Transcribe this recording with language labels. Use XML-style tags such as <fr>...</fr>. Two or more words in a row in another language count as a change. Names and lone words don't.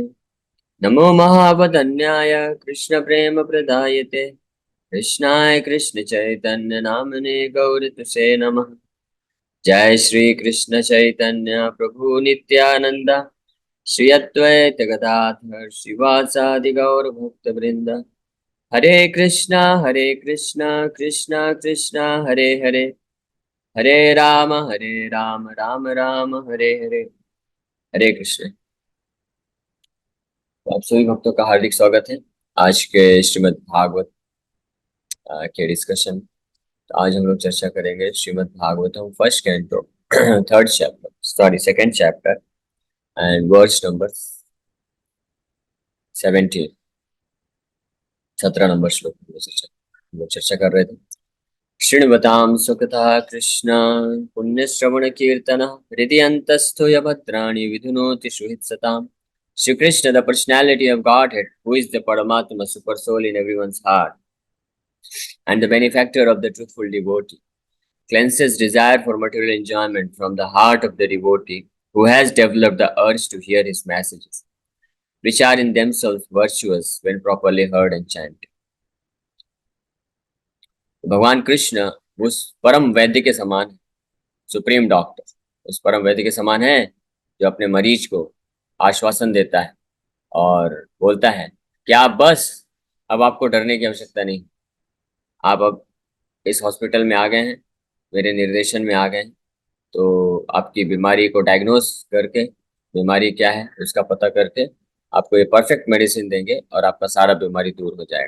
<sa>नमो महावदन्याय कृष्णप्रेमप्रदायते कृष्णाय कृष्ण चैतन्य नामने गौरतुसे नमः। जय श्री कृष्ण चैतन्य प्रभु नित्यानंद श्री अद्वैत गदाधर श्रीवासादि गौर भक्त वृंद। हरे कृष्णा कृष्णा कृष्णा हरे हरे, हरे राम राम राम हरे हरे। हरे कृष्ण।</sa> <hi>तो आप सभी भक्तों का हार्दिक स्वागत है आज के श्रीमद् भागवत के डिस्कशन। तो आज हम लोग चर्चा करेंगे श्रीमद् भागवतम</hi> <en>first canto third chapter, sorry second chapter and verse number 17,</en> <hi>17 नंबर श्लोक में हम लोग चर्चा कर रहे थे।</hi> <sa>शृण्वतां सुखतः कृष्ण पुण्य श्रवण कीर्तन हृदय अंतस्थो य भद्राणि विधुनोति सुहृत्सताम्।</sa> <en>Shri Krishna, the personality of Godhead, who is the Paramatma super soul in everyone's heart and the benefactor of the truthful devotee, cleanses desire for material enjoyment from the heart of the devotee who has developed the urge to hear his messages, which are in themselves virtuous when properly heard and chanted.</en> <hi>भगवान कृष्ण उस परम वैद्य के समान है,</hi> <en>supreme doctor</en> <hi>उस परम वैद्य के समान है जो अपने मरीज को आश्वासन देता है और बोलता है कि आप बस, अब आपको डरने की आवश्यकता नहीं, आप अब इस हॉस्पिटल में आ गए हैं, मेरे निर्देशन में आ गए हैं, तो आपकी बीमारी को डायग्नोस करके बीमारी क्या है उसका पता करके आपको ये</hi> <en>perfect medicine</en> <hi>देंगे और आपका सारा बीमारी दूर हो जाएगा।</hi>